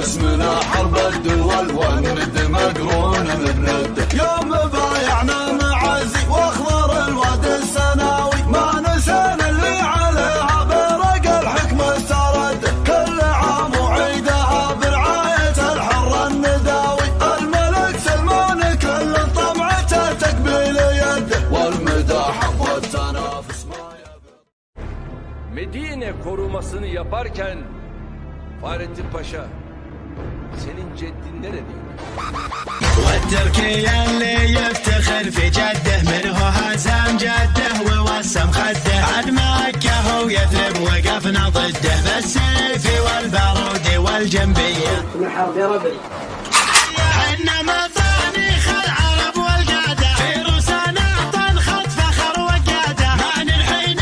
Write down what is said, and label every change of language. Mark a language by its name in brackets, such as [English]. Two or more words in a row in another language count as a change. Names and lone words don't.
[Arabic] اسمنا حرب الدول والند مقرون بنده يوم بايعنا معازي واخضر الواد السناوي ما نسينا اللي عليها برق الحكم استرد كل عام وعيدها برعاية الحر النداوي الملك سلمان كل طمعته تقبيل يده والمداح والتنافس ما [Turkish] Medine korumasını yaparken Fahrettin Paşa senin ceddin neredeydi? [Arabic] والتركي اللي يفتخر في جده منه هزم جده ووسم خده عد مكة هو يثرب وقفنا ضده بالسيف والبارود والجنبية من حرب يا ربي حنا مطانيخ العرب والقادة في روسنا تنخط فخر وقادة ما ننحين